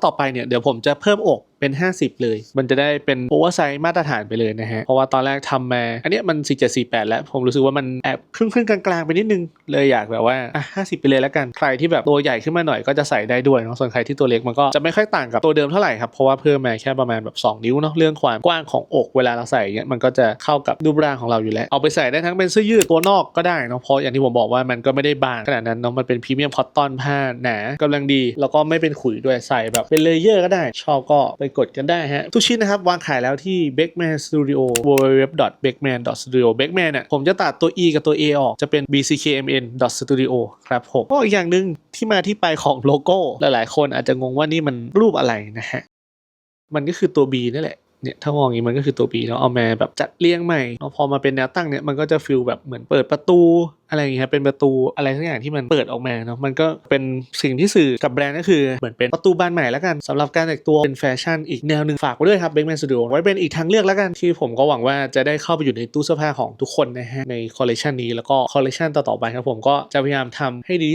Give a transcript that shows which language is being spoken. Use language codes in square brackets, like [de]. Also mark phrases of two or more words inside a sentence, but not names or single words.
[th] ต่อไปเนี่ยเดี๋ยวผมจะเพิ่มอกเป็น50เลยมันจะได้เป็นโอเวอร์ไซส์มาตรฐานไปเลยนะฮะเพราะว่าตอนแรกทำมาอันนี้มัน4748แล้วผมรู้สึกว่ามันแอบครึ่งกลางๆไปนิดนึงเลยอยากแบบว่า50ไปเลยแล้วกันใครที่แบบตัวใหญ่ขึ้นมาหน่อยก็จะใส่ได้ด้วยเนาะส่วนใครที่ตัวเล็กมันก็จะไม่ค่อยต่างกับตัวเดิมเท่าไหร่ครับเพราะว่าเพิ่มมาแค่ประมาณแบบ2นิ้วเนาะเรื่องความกว้างของอกเวลาเราใส่เงี้ยมันก็จะเข้ากับรูปร่างของเราอยู่แล้วเอาไปใส่ได้ทั้งเป็นเสื้อยืดตัวนอกก็ได้เนาะเพราะอย่างที่ผมบอกว่ามันก็ไม่ได้ บางขนาดนั้นเนาะมันเป็น [en] premium cotton [th] ผ้าหนากำลังดีแล้วก็ไม่เป็นขุยด้วยใส่แบบเป็นเลเยอร์ก็ได้ชอบก็ไปกดกันได้ฮะทุกชิ้นนะครับวางขายแล้วที่ Beckman Studio www.beckman.studio Beckman เนี่ยผมจะตัดตัว e กับตัว a ออกจะเป็น bckmn.studio ครับผมก็อีกอย่างนึงที่มาที่ไปของโลโก้หลายๆคนอาจจะงงว่านี่มันรูปอะไรนะฮะมันก็คือตัว B นั่นแหละเนี่ยถ้ามองอย่างนี้มันก็คือตัว B เนาะเอามาแบบจัดเรียงใหม่เนาะพอมาเป็นแนวตั้งเนี่ยมันก็จะฟีลแบบเหมือนเปิดประ ตูอะไรอย่างเงี้ยครับเป็นประตูอะไรสักอย่างที่มันเปิดออกมาเนาะมันก็เป็นสิ่งที่สื่อกับแบรนด์ก็คือเหมือนเป็นประตูบานใหม่แล้วกันสำหรับการแต่งตัวเป็นแฟชั่นอีกแนวนึงฝากไว้ด้วยครับ Beckman Studio ไว้เป็นอีกทางเลือกแล้วกันที่ผมก็หวังว่าจะได้เข้าไปอยู่ในตู้เสื้อผ้าของทุกคนนะฮะในคอลเลคชันนี้แล้วก็คอลเลคชันต่อๆไปครับผมก็จะพยายามทำให้ดีที่